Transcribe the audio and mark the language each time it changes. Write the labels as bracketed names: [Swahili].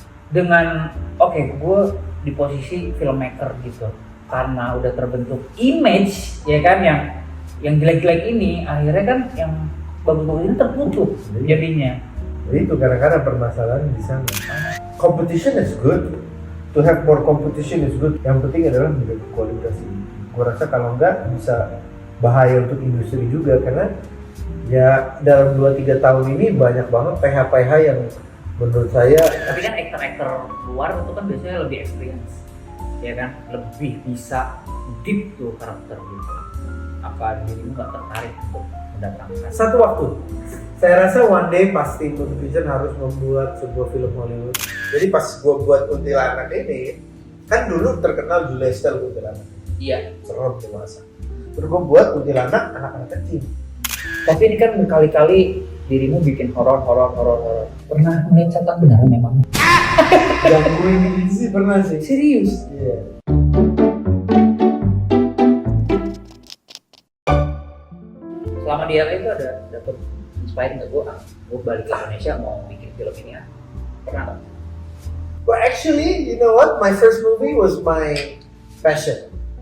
[Indonesian] Dengan gue di posisi filmmaker gitu, karena udah terbentuk image ya kan yang jelek-jelek ini, akhirnya kan yang bagus-bagus ini tertutup jadinya. Itu kadang-kadang permasalahan di sana. [English] Competition is good, to have more competition is good. [Indonesian] Yang penting adalah menjaga kualitas ini. Gue rasa kalau enggak bisa bahaya untuk industri juga, karena ya dalam 2-3 tahun ini banyak banget PH-PH yang menurut saya. Tapi kan aktor-aktor luar itu kan biasanya lebih experience, ya kan, lebih bisa deep tuh karakter gitu. Apa dirimu nggak tertarik untuk mendatangkan? Satu waktu, saya rasa [English] one day [Indonesian] pasti Moonvision harus membuat sebuah film Hollywood. Jadi pas gue buat Kuntilanak ini, kan dulu terkenal Julia Estelle Kuntilanak. Iya. Serem dewasa. Terus gue buat Kuntilanak anak-anak kecil. Tapi ini kan berkali-kali dirimu bikin horor. Pernah melihat setan beneran memang? Yang gue ini sih pernah sih. Serius? Iya. Selama di LA itu ada dapet inspiring nggak gue balik ke Indonesia mau bikin film ini ya? Pernah nggak? [English] Well actually, you know what? My first movie was my passion.